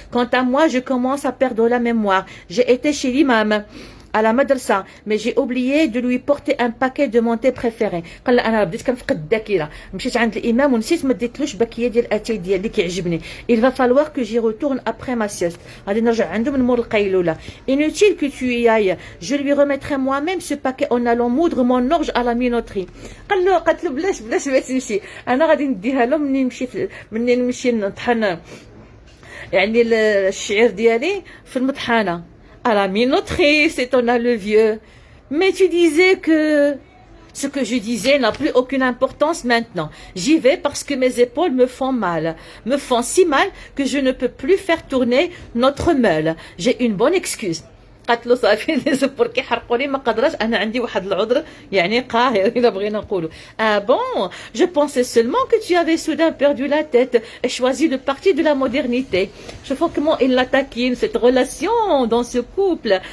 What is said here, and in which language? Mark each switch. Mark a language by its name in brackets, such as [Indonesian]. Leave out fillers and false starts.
[French] Quant à moi, je commence à perdre la mémoire. J'ai été chez l'imam à la madrasa, mais j'ai oublié de lui porter un paquet de mon thé préféré. [Arabic] قال انا بديت كنفقد الذاكره مشيت عند الامام ونسيت ما ديتلوش باكيه ديال الاتاي ديالي اللي كيعجبني. [French] il va falloir que j'y retourne après ma sieste. [Arabic] غادي نرجع عنده من مور القيلوله. [French] inutile que tu y ailles, je lui remettrai moi-même ce paquet en allant moudre mon orge à la minoterie. [Arabic] قالت له بلاش ما تمشي انا غادي نديها له مني نمشي نطحن يعني الشعير ديالي في المطحنه. [French] À la minoterie, s'étonna le vieux. Mais tu disais que... Ce que je disais n'a plus aucune importance maintenant. J'y vais parce que mes épaules me font mal. Me font si mal que je ne peux plus faire tourner notre meule. J'ai une bonne excuse. [Arabic] قالت له صافي الزبور كيحرقوني ما قدرش انا عندي واحد العذر يعني قاهر اذا بغينا نقولوا. [French] Ah bon, je pensais seulement que tu avais soudain perdu la tête et choisi le parti de la modernité. Je vois comment il la taquine cette relation dans ce couple.